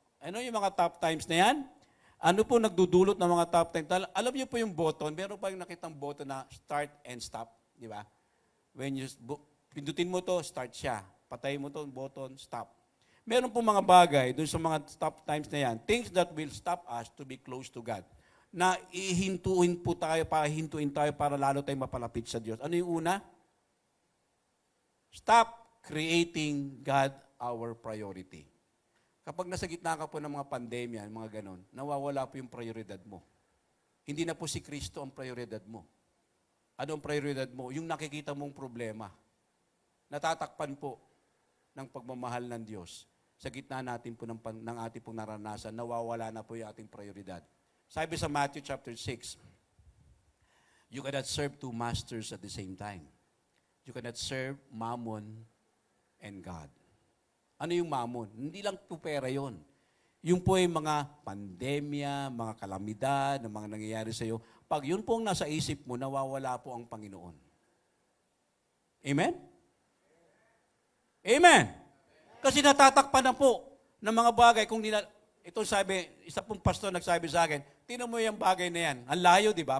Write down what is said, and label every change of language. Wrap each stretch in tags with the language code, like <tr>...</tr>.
<tl>Ano yung mga top times na yan? Ano po nagdudulot ng mga top times? Alam niyo po yung button. Meron pa yung nakitang button na start and stop. Di ba? When you pindutin mo to, start siya. Patay mo to, button, stop. Meron po mga bagay dun sa mga stop times na yan.</tl> <en>Things that will stop us to be close to God.</en> <tl>Na ihintuin tayo para lalo tayong mapalapit sa Diyos. Ano yung una?</tl> <en>Stop creating God our priority.</en> <tl>Kapag nasa gitna ka po ng mga pandemya, mga ganon, nawawala po yung prioridad mo. Hindi na po si Kristo ang prioridad mo. Ano ang prioridad mo? Yung nakikita mong problema. Natatakpan po ng pagmamahal ng Diyos. Sa gitna natin po ng ating pong naranasan, nawawala na po yung ating prioridad. Sabi sa</tl> <en>Matthew chapter 6, you cannot serve two masters at the same time. You cannot serve Mammon and God.</en> <tl>Ano yung Mammon? Hindi lang po pera yun. Yung po ay mga pandemya, mga kalamidad, na mga nangyayari sa iyo. Pag yun po ang nasa isip mo, nawawala po ang Panginoon. Amen? Amen! Kasi natatakpan na po ng mga bagay. Ito sabi, isa pong pastor nagsabi sa akin, tinan mo yung bagay na yan. Ang layo, di ba?</tl>